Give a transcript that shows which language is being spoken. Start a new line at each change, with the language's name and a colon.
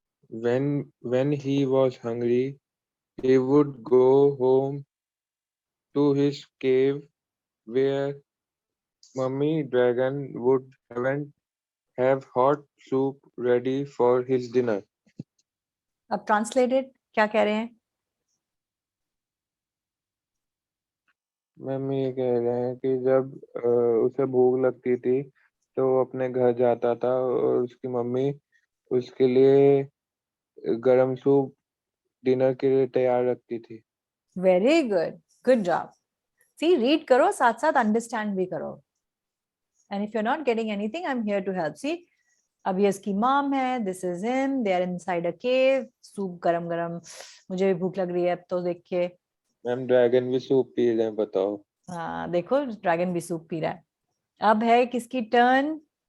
English: When he was hungry, he would go home to his cave where Mummy Dragon would have hot soup ready for his dinner.
Hindi: अब translated क्या कह रहे हैं? Ma'am ये कह रहे हैं कि जब उसे भूख लगती थी तो वो अपने घर जाता था और उसकी मम्मी उसके लिए गरम सूप डिनर के लिए तैयार रखती थी।
English: Very good. Good job.
Hindi: See, read करो, साथ साथ understand भी करो.
English: And if you're not getting anything, I'm here to help.
Hindi: See, अब ये इसकी मॉम है,
English: this is him, they are inside a cave,
Hindi: soup गरम गरम, मुझे भी भूख लग रही है अब तो देख के। मैम ड्रैगन भी सूप पी रहे हैं, बताओ। हाँ देखो, ड्रैगन भी सूप पी रहा है। अब है किसकी टर्न?